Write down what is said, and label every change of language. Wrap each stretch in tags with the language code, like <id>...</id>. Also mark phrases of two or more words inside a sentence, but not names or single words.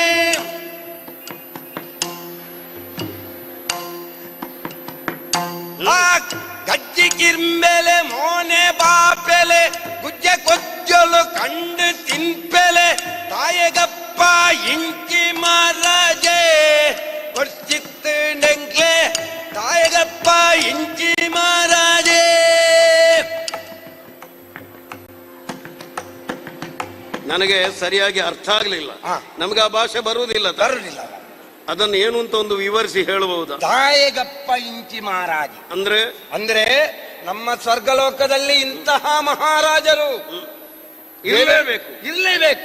<tcy>ಗಜ್ಜಿ ಕಿರ್ಮೆಲೆ ಮೋನೆ ಬಾಪೆಲೆ ಗುಜ್ಜ ಕೊಜ್ಜಲು ಕಂಡು ತಿನ್ಪೆಲೆ ತಾಯಗಪ್ಪ ಇಂಚಿ ಮಾರಾಜೆ, ವರ್ಷಿತ್ತಂಗ್ಲೆ ತಾಯಗಪ್ಪ ಇಂಚಿ ಮಾರಾಜೆ.</tcy> <kn>ನನಗೆ ಸರಿಯಾಗಿ ಅರ್ಥ ಆಗ್ಲಿಲ್ಲ. ನಮ್ಗೆ ಆ ಭಾಷೆ ಬರುವುದಿಲ್ಲ. ಅದನ್ನು ಏನು ಅಂತ ಒಂದು ವಿವರಿಸಿ ಹೇಳಬಹುದಾ?</kn> <tcy>ತಾಯಗಪ್ಪ ಇಂಚಿ ಮಹಾರಾಜ</tcy> <kn>ಅಂದ್ರೆ ನಮ್ಮ ಸ್ವರ್ಗಲೋಕದಲ್ಲಿ ಇಂತಹ ಮಹಾರಾಜರು ಇರ್ಲೇಬೇಕು.</kn>